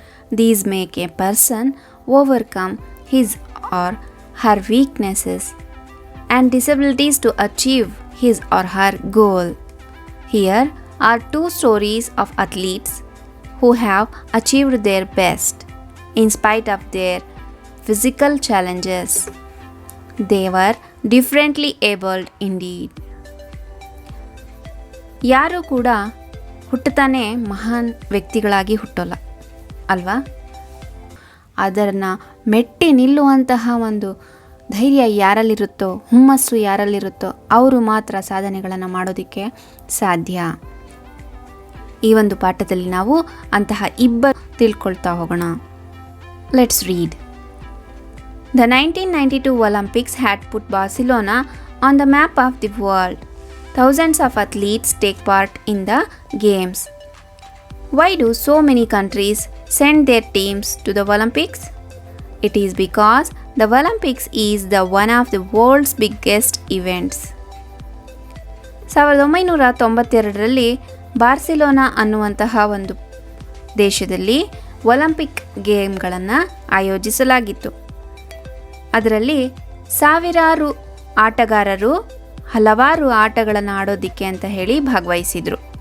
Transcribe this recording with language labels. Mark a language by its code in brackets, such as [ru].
[en] These make a person overcome his or her weaknesses and disabilities to achieve his or her goal. Here are two stories of athletes who have achieved their best in spite of their physical challenges. They were differently abled indeed. [kn] ಯಾರೂ ಕೂಡ ಹುಟ್ಟುತ್ತಾನೆ ಮಹಾನ್ ವ್ಯಕ್ತಿಗಳಾಗಿ ಹುಟ್ಟೋಲ್ಲ ಅಲ್ವಾ? ಅದನ್ನು ಮೆಟ್ಟಿ ನಿಲ್ಲುವಂತಹ ಒಂದು ಧೈರ್ಯ ಯಾರಲ್ಲಿರುತ್ತೋ, ಹುಮ್ಮಸ್ಸು ಯಾರಲ್ಲಿರುತ್ತೋ ಅವರು ಮಾತ್ರ ಸಾಧನೆಗಳನ್ನು ಮಾಡೋದಕ್ಕೆ ಸಾಧ್ಯ. ಈ ಒಂದು ಪಾಠದಲ್ಲಿ ನಾವು ಅಂತಹ ಇಬ್ಬರು ತಿಳ್ಕೊಳ್ತಾ ಹೋಗೋಣ. [en] Let's read. The 1992 Olympics had put Barcelona on the map of the world. Thousands of athletes take part in the games. Why do so many countries send their teams to the Olympics? It is because the Olympics is the one of the world's biggest events. [kn] 1992ರಲ್ಲಿ Barcelona ಅನ್ನುವಂತಹ ಒಂದು ದೇಶದಲ್ಲಿ Olympic ಗೇಮ್ಗಳನ್ನು ಆಯೋಜಿಸಲಾಗಿತ್ತು. ಅದರಲ್ಲಿ ಸಾವಿರಾರು ಆಟಗಾರರು ಹಲವಾರು ಆಟಗಳನ್ನು ಆಡೋದಕ್ಕೆ ಅಂತ ಹೇಳಿ ಭಾಗವಹಿಸಿದರು.